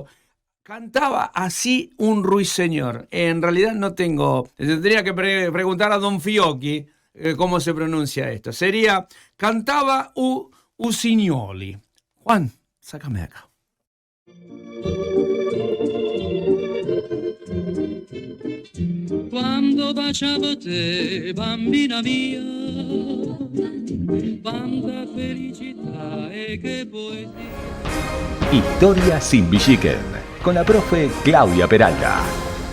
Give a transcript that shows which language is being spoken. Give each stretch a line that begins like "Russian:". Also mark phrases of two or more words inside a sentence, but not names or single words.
Spanish: Cantaba así un ruiseñor. En realidad no tengo... Tendría que preguntar a Don Fiocchi cómo se pronuncia esto. Sería
Italian: Cantava Usignoli.
Spanish: Juan, sácame de acá.
Italian: ho baciato te, bambina mia, quanta felicità e che poesia.
Spanish: Historia sin Villiquen, con la profe Claudia Peralta.